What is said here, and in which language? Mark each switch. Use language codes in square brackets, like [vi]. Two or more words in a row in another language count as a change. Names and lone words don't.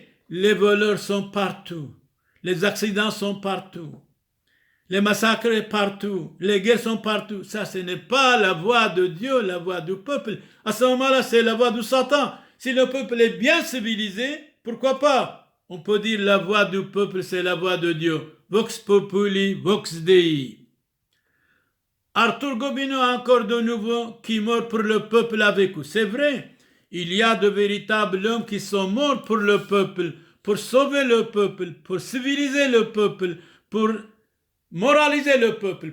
[fr] Les voleurs sont partout, les accidents sont partout, les massacres sont partout, les guerres sont partout. Ça, ce n'est pas la voix de Dieu, la voix du peuple. À ce moment-là, c'est la voix de Satan. Si le peuple est bien civilisé, pourquoi pas? On peut dire la voix du peuple, c'est la voix de Dieu. [la] Vox populi, vox Dei. [fr] Arthur Gobineau encore de nouveau qui meurt pour le peuple avec eux. C'est vrai, il y a de véritables hommes qui sont morts pour le peuple, pour sauver le peuple, pour civiliser le peuple, pour moraliser le peuple.